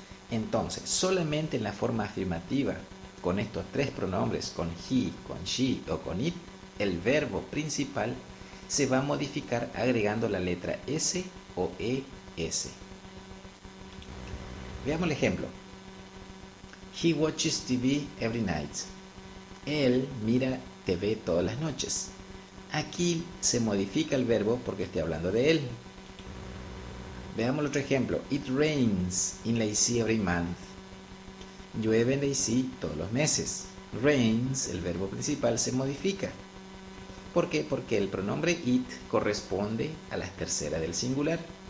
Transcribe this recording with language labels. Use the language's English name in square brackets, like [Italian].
[Spanish] Entonces, solamente en la forma afirmativa, con estos tres pronombres, con he, con she o con it, el verbo principal se va a modificar agregando la letra S o ES. Veamos el ejemplo. [English] He watches TV every night. [Spanish] Él mira TV todas las noches. Aquí se modifica el verbo porque estoy hablando de él. Veamos el otro ejemplo. [English] It rains in Lacey every month. [Spanish] Llueve en Lacey todos los meses. Rains, el verbo principal, se modifica. ¿Por qué? Porque el pronombre it corresponde a las terceras del singular.